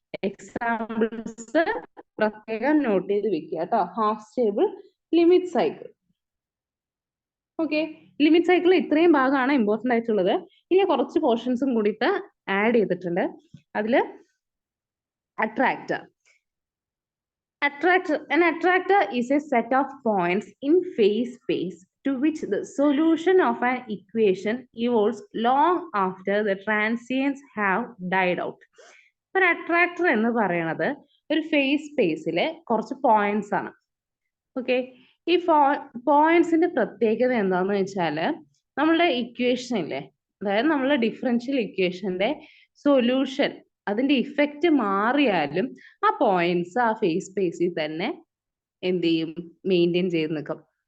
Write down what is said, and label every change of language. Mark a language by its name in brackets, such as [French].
[Malayalam] Examples പ്രത്യേകം not ചെയ്ത് വെക്കുക കേട്ടോ. Half stable limit cycle. Okay, limit cycle ഇത്രയും ഭാഗമാണ് ഇമ്പോർട്ടൻ്റ് ആയിട്ടുള്ളത്. ഇനി കുറച്ച് പോർഷൻസും കൂടിയിട്ട് ആഡ് ചെയ്തിട്ടുണ്ട്. അതില് attractor. [English] An attractor is a set of points in phase space to which the solution of an equation evolves long after the transients have died out. [Malayalam] ഒരു attractor എന്ന് പറയുന്നത് ഒരു ഫേസ് സ്പേസിലെ കുറച്ച് പോയിന്റ്സ് ആണ്. ഓക്കെ, ഈ പോയിന്റ്സിന്റെ പ്രത്യേകത എന്താന്ന് വെച്ചാല് നമ്മളുടെ ഇക്വേഷൻ ഇല്ലേ, അതായത് നമ്മളുടെ ഡിഫറൻഷ്യൽ ഇക്വേഷന്റെ സൊല്യൂഷൻ അതിന്റെ ഇഫക്റ്റ് മാറിയാലും ആ പോയിന്റ്സ് ആ ഫേസ് സ്പേസിൽ തന്നെ എന്ത് ചെയ്യും, മെയിൻറ്റെയിൻ ചെയ്ത് നിൽക്കും.